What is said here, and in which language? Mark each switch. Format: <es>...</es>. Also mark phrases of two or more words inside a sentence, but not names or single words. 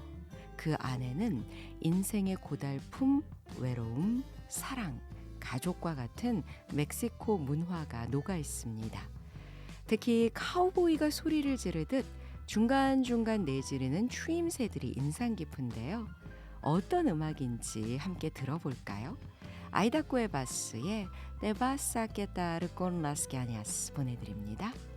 <ko>그 안에는 인생의 고달픔, 외로움, 사랑, 가족과 같은 멕시코 문화가 녹아 있습니다. 특히 카우보이가 소리를 지르듯 중간중간 내지르는 추임새들이 인상 깊은데요. 어떤 음악인지 함께 들어볼까요? 아이다 쿠에바스의 Te vas a quedar con las ganas 보내드립니다.</ko>